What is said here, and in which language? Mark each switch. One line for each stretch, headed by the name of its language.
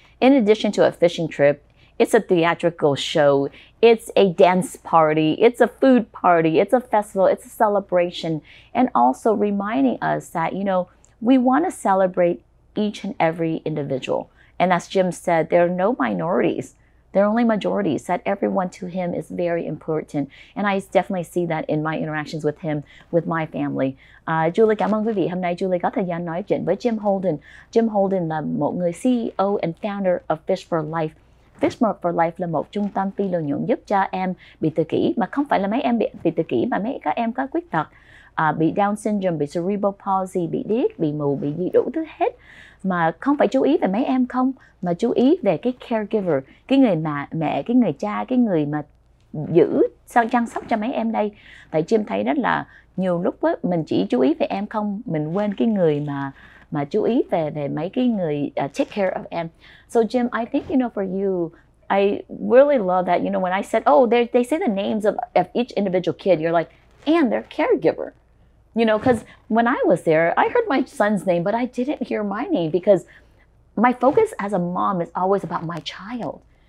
English: In addition to a fishing trip, it's a theatrical show, it's a dance party, it's a food party, it's a festival, it's a celebration, and also reminding us that, you know, we want to celebrate each and every individual. And as Jim said, there are no minorities. There are only majorities, that everyone to him is very important. And I definitely see that in my interactions with him, with my family.
Vietnamese: Julie cảm ơn quý vị. Hôm nay Julie có thời gian nói chuyện với Jim Holden. Jim Holden là một người CEO
English: and founder of Fish for Life.
Vietnamese: Fish for Life là một trung tâm phi lợi nhuận giúp cho em bị tự kỷ, mà không phải là mấy em bị tự kỷ, mà mấy các em có khuyết tật, bị Down syndrome, bị cerebral palsy, bị điếc, bị mù, bị gì đủ thứ hết. Mà không phải chú ý về mấy em không, mà chú ý về cái caregiver, cái người mẹ, cái người cha, cái người mà giữ chăm sóc cho mấy em đây. Tại Jim thấy rất là nhiều lúc á, mình chỉ chú ý về em không, mình quên cái người mà chú ý về mấy cái người
English: take care of
Vietnamese: em.
English: So Jim, I think, you know, for you, I really love that, you know, when I said, oh, they say the names of each individual kid, you're like, and their caregiver. You know, because when I was there, I heard my son's name, but I didn't hear my name because my focus as a mom is always about my child.